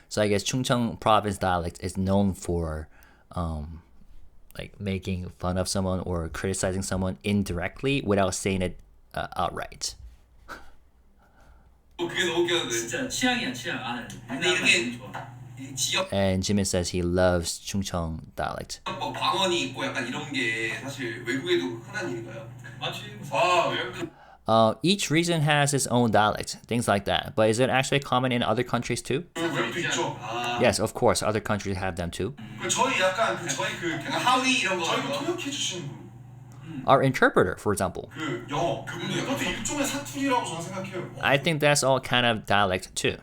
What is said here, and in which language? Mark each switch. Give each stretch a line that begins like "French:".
English: so I guess Chungcheong province dialect is known for like making fun of someone or criticizing someone indirectly without saying it outright.
Korean: 그게 너무 웃겼는데. 진짜 취향이야 취향. 아, 근데 이렇게 지역
English: And Jimin says he loves Chungcheong dialect.
Korean: 뭐 방언이 있고 약간 이런 게 사실 외국에도 흔한 일인가요? 맞지? 아, 외국
English: Each region has its own dialect, things like that. But is it actually common in other countries too?
Korean: 외국도 있죠.
English: Yes, of course, other countries have them too.
Korean: 그 저희 약간 그 저희 그 약간 하위 이런 거. 저희가 통역해 주시는 분.
English: Our interpreter, for example.
Korean: 그 영어 그분도 약간 일종의 사투리라고 저는 생각해요.
English: I think that's all kind of dialect too.